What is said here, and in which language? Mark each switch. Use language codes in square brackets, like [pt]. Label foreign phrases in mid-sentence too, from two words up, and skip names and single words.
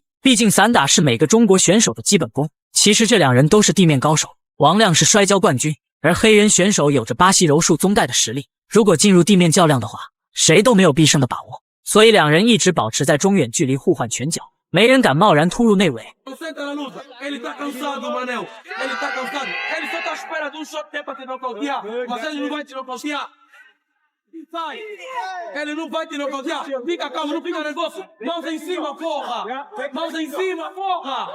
[zh] 毕竟散打是每个中国选手的基本功。其实这两人都是地面高手，王亮是摔跤冠军，而黑人选手有着巴西柔术宗带的实力。如果进入地面较量的话，谁都没有必胜的把握。所以两人一直保持在中远距离互换拳脚，没人敢贸然突入内围。 [pt] Ele tá cansado, Manel. Ele tá cansado. Ele só tá à espera de um shot pra te nocautear. Mas ele não vai te nocautear. Sai. Ele não vai te nocautear. Fica calmo, não fica nervoso. Mãos em cima, porra. Mãos em cima, porra.